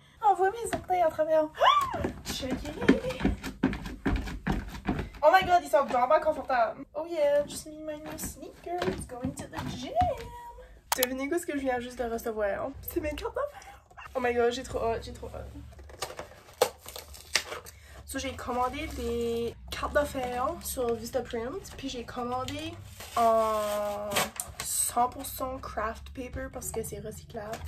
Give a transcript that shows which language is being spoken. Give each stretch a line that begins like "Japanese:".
French: On voit mes orteils à travers. Checkez.
English: Oh my God,
French: ils sont vraiment confortables.
English: Oh yeah, just need my new sneakers. Going to the gym.
French: Devinez quoi ce que je viens juste de recevoir? C'est mes cartes d'affaires.
English: Oh my God,
French: j'ai trop hâte. So, j'ai commandé des cartes d'affaires sur Vistaprint, puis j'ai commandé en 100% craft paper parce que c'est recyclable.